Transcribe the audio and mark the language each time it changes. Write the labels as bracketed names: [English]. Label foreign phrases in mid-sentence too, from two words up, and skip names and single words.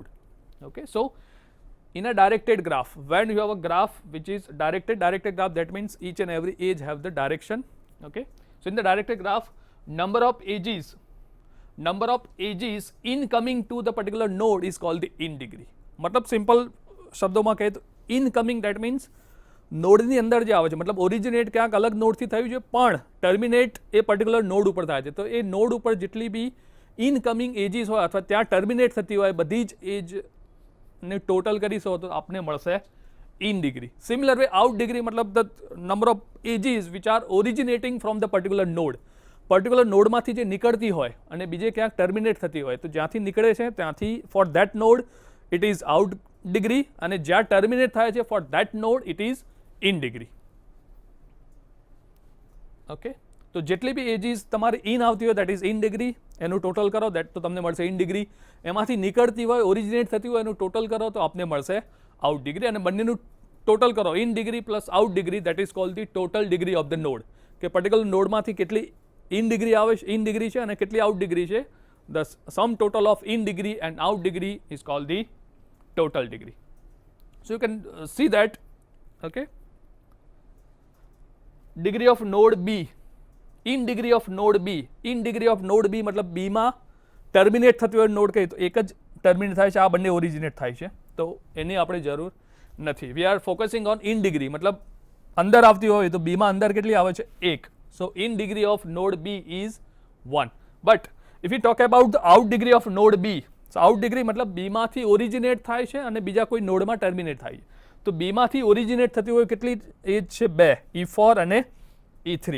[English] Okay, so in a directed graph, when you have a graph which is directed graph, that means each and every edge have the direction. Okay, so in the directed graph, number of edges incoming to the particular node is called the in degree. [Gujarati] मतलब સિમ્પલ શબ્દોમાં કહીએ તો ઇનકમિંગ, [English] that means [Gujarati] નોડની અંદર જે આવે છે, મતલબ ઓરિજિનેટ ક્યાંક અલગ નોડથી થયું છે પણ ટર્મિનેટ એ [English] particular node [Gujarati] ઉપર થાય છે, તો એ નોડ ઉપર જેટલી બી [English] incoming edges [Gujarati] હોય અથવા ત્યાં ટર્મિનેટ થતી હોય બધી જ એજને ટોટલ કરીશો તો આપને મળશે [English] in degree. Similar way, out degree मतलब the number of edges which are originating from the particular node. [Gujarati] પર્ટિક્યુલર નોડમાંથી જે નીકળતી હોય અને બીજે ક્યાંક ટર્મિનેટ થતી હોય, તો જ્યાંથી નીકળે છે ત્યાંથી [English] for that node it is out degree, [Gujarati] અને જ્યાં ટર્મિનેટ થાય છે [English] for that node it is in degree. [Gujarati] ઓકે, તો જેટલી બી એજીસ તમારી ઇન આવતી હોય [English] that is in degree, [Gujarati] એનું ટોટલ કરો દેટ તો તમને મળશે [English] in degree. [Gujarati] એમાંથી નીકળતી હોય ઓરિજિનેટ થતી હોય એનું ટોટલ કરો તો આપને મળશે [English] out degree, [Gujarati] અને બંનેનું ટોટલ કરો [English] in degree plus out degree that is called the total degree of the node, [Gujarati] કે પર્ટિક્યુલર નોડમાંથી કેટલી [English] in degree [Gujarati] આવે છે, [English] in degree [Gujarati] છે, અને કેટલી [English] out degree [Gujarati] છે. [English] the sum total of in degree and out degree is called the total degree. So you can see that, okay, degree of node B, in degree of node B, in degree of node B [Gujarati] मतलब B માં ટર્મિનેટ થતી હોય નોડ કઈ તો એક જ ટર્મિનેટ થાય છે, આ બંને ઓરિજિનેટ થાય છે, તો એની આપણે જરૂર નથી. [English] we are focusing on in degree, [Gujarati] મતલબ અંદર આવતી હોય તો B માં અંદર કેટલી આવે છે 1. [English] so in degree of node B is 1. but if you talk about the out degree of node B, so out degree [Gujarati] મતલબ B માંથી ઓરિજિનેટ થાય છે અને બીજા કોઈ નોડમાં ટર્મિનેટ થાય છે, તો B માંથી ઓરિજિનેટ થતી હોય કેટલી એજ છે 2, E4 અને E3.